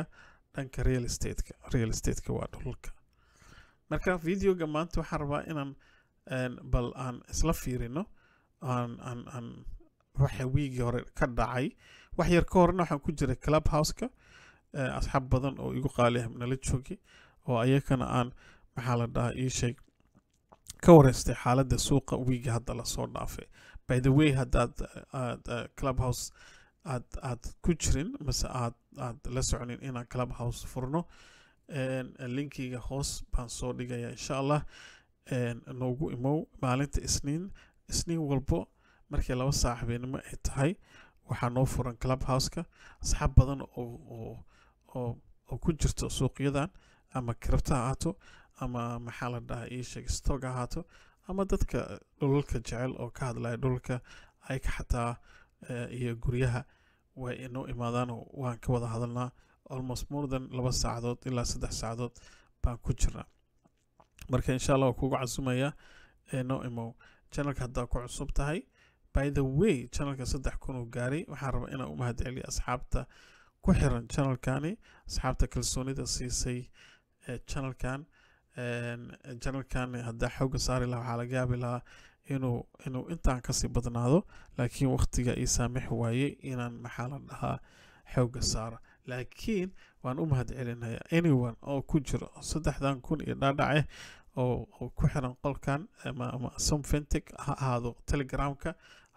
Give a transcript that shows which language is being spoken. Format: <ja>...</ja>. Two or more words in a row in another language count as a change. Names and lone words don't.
<so>dhanka</so> <en>real estate-ka</en> <so>waa dhulka marka videoga maanta waxaan rabaa inaan bal aan isla fiirino aan waxa wiigii hore ka dhacay wax yar ka horena waxaan ku jiray clubhouse-ka asxaab badan oo igu qaali ah nala joogay oo ayakana aan maxaa la dhahaa ii sheeg ka wareystay xaaladda suuqa wiigi hadda lasoo dhaafay</so> <en>by the way</en> <so>haddaad clubhouse aad ku jirin mase aad la soconin inaan clubhouse furno linkiga hoos baan soo dhigaya</so> <ar>insha allah</ar> <so>noogu imow maalinta isniin walbo markii 2 saac habeenimo ay tahay waxaa noo furan clubhouse-ka asxaab badan oo ku jirto suuqyadan ama kripto ha ahaato ama maxaa la dhahaa ii sheeg stock ha ahaato ama dadka dhulalka jecel oo ka hadlaya dhulalka ay ka xataa iyo guryaha way inoo imaadaan waan ka wada hadalnaa</so> <en>almost more than</en> <so>2 saacadood ilaa 3 saacadood baan ku jirnaa marka</so> <ar>insha allah</ar> <so>waa kugu casumaya noo imow channelka haddaa ku cusub tahay</so> <en>by the way</en> <so>channelka 3,000 uu gaaray waxaan rabaa inaan u mahadceliyo asxaabta ku xiran channelkani asxaabta kalsoonida siisay channelkan haddaa xooga saari lahaa waxaa laga yaabi lahaa inuu intaan kasii badnaado laakiin waqtiga ii saamix waaye inaan maxaa la dhahaa xooga saaro laakiin waan u mahad celinaya anyone oo ku jiro 3,000 iyo dhaadhace oo ku xiran qolkan ama somfintech ha ahaado telegramka ha</so>